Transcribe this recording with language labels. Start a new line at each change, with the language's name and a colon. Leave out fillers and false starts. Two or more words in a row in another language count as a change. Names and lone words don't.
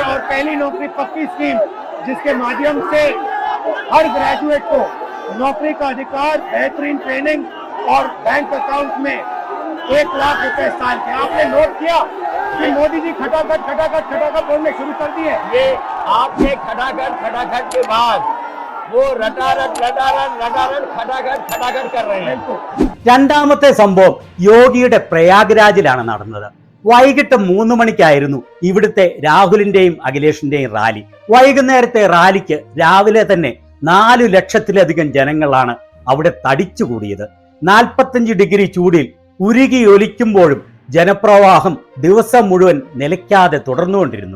Hindi: और पहली नौकरी पक्की स्कीम जिसके माध्यम से हर ग्रेजुएट को नौकरी का अधिकार, बेहतरीन ट्रेनिंग और बैंक अकाउंट में 1 लाख रुपए साल के। आपने नोट किया कि मोदी जी खटाखट बोलने शुरू कर दिए। ये आपने खटाखट के बाद वो रटारट खटाखट कर रहे हैं।
Malayalam: രണ്ടാമത്തെ സംഭവം യോഗിയുടെ പ്രയാഗ്രാജിലാണ് നടന്നത്. വൈകിട്ട് 3 മണിക്കായിരുന്നു ഇവിടുത്തെ രാഹുലിന്റെയും അഖിലേഷിന്റെയും റാലി. വൈകുന്നേരത്തെ റാലിക്ക് രാവിലെ തന്നെ 4 ലക്ഷത്തിലധികം ജനങ്ങളാണ് അവിടെ തടിച്ചുകൂടിയത്. 45 ഡിഗ്രി ചൂടിൽ ഉരുകിയൊലിക്കുമ്പോഴും ജനപ്രവാഹം ദിവസം മുഴുവൻ നിലയ്ക്കാതെ തുടർന്നുകൊണ്ടിരുന്നു.